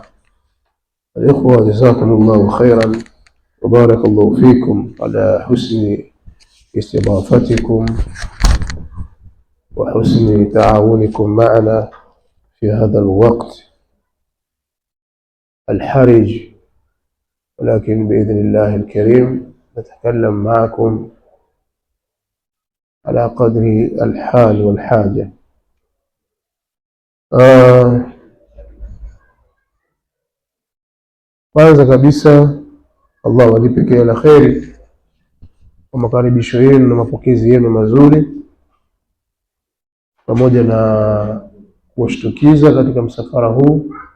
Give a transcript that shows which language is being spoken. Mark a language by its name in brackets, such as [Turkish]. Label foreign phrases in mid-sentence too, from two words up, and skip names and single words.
[Arabic] الإخوة، جزاكم الله خيرا وبارك الله فيكم على حسن استضافتكم وحسن تعاونكم معنا في هذا الوقت الحرج، ولكن بإذن الله الكريم نتكلم معكم على قدر الحال والحاجة. [Swahili] Kwanza kabisa, Allah walipe kila la kheri kwa makaribisho yenu na mapokezi yenu mazuri, pamoja na kuwashtukiza katika msafara huu.